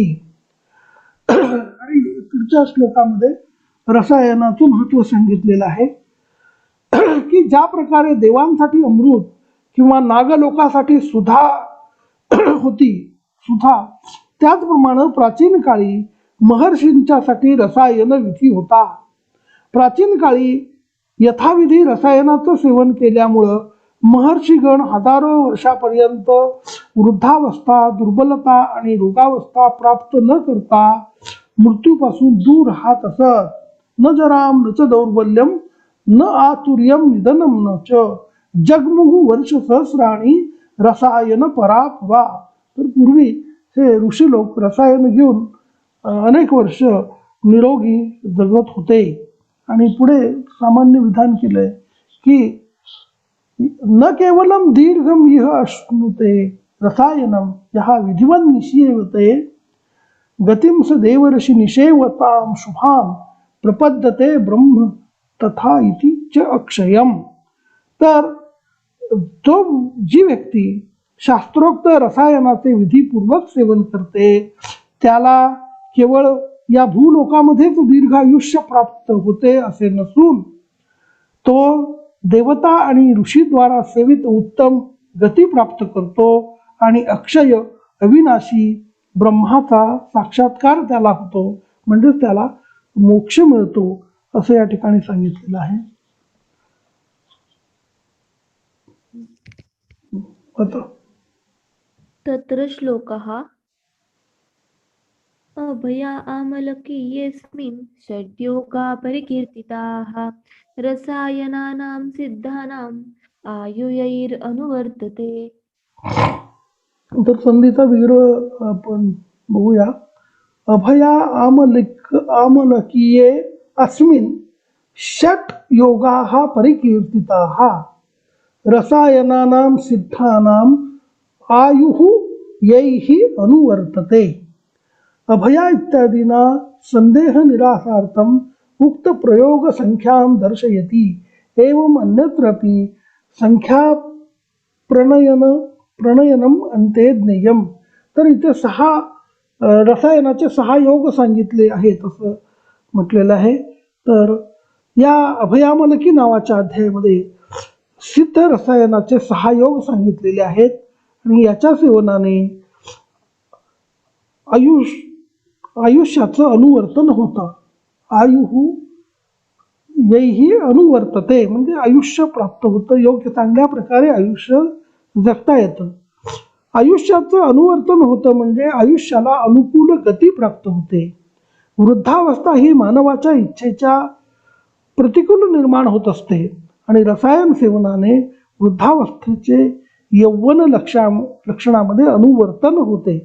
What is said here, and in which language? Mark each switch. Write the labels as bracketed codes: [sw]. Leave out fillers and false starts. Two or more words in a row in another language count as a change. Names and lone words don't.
[mr] आणि पुढच्या श्लोकामध्ये रसायनाचं महत्व सांगितलेलं आहे की ज्या प्रकारे देवांसाठी अमृत किंवा नागलोकासाठी सुधा होती त्याचप्रमाणे प्राचीन काळी महर्षींच्यासाठी रसायन विधी होता. प्राचीन काळी यथाविधी रसायनाचं सेवन केल्यामुळं महर्षीगण हजारो वर्षापर्यंत वृद्धावस्था, दुर्बलता आणि रोगावस्था प्राप्त न करता मृत्यूपासून दूर राहत असत. [sa] न जराम न च दौर्बल्यम न आतुर्यम निधनम न च जगमुहु वर्ष सहस्राणी रसायन परापुरा. [mr] तर पूर्वी हे ऋषी लोक रसायन घेऊन अनेक वर्ष निरोगी जगत होते. आणि पुढे सामान्य विधान केलंय की [sa] न केवलम दीर्घम इह अश्नुते रसायनम यहा विधिवन् निषेवते गतिम स देवर्षि निषेवताम शुभाम प्रपद्यते ब्रह्म तथा इति च अक्षयम. [mr] तर जो जी व्यक्ती शास्त्रोक्त रसायनाचे विधीपूर्वक सेवन करते त्याला केवळ या भूलोकामध्येच दीर्घायुष्य प्राप्त होते असे नसून तो देवता आणि ऋषीद्वारा सेवित उत्तम गती प्राप्त करतो आणि अक्षय अविनाशी ब्रह्माचा साक्षात्कार त्याला होतो. म्हणजेच त्याला मोक्ष मिळतो असं या ठिकाणी सांगितलेलं आहे. [sa] तत्र श्लोकः अभया आमलकीयेऽस्मिन् षड्योगा परिकीर्तिताः रसायनानां सिद्धानाम् आयुर्यैरनुवर्तते. [mr] तर संधीचा विग्रह आपण बघूया. [sa] अभया आमलकीये अस्मिन् षट् योगाः परिकीर्तिताः रसायनानां सिद्धानाम् आयुः यैः अनुवर्तते. अभया इत्यादीना संदेह निरासार्थम उक्त प्रयोग संख्यां दर्शयति. एवं अन्यत्रापि संख्या प्रणयनम अंते ज्ञेयम. [mr] तर इथे 6 रसायनाचे 6 योग सांगितले आहेत असं म्हटलेलं आहे. तर या अभयामलकी नावाच्या अध्यायामध्ये सिद्ध रसायनाचे 6 योग सांगितलेले आहेत आणि याच्या सेवनाने आयुष्याचं अनुवर्तन होतं. [sa] आयुः यैहि अनुवर्तते [mr] म्हणजे आयुष्य प्राप्त होतं. योग्य चांगल्या प्रकारे आयुष्य जगता येतं. आयुष्याचं अनुवर्तन होतं म्हणजे आयुष्याला अनुकूल गती प्राप्त होते. वृद्धावस्था ही मानवाच्या इच्छेच्या प्रतिकूल निर्माण होत असते आणि रसायन सेवनाने वृद्धावस्थेचे यौवन लक्षणामध्ये अनुवर्तन होते.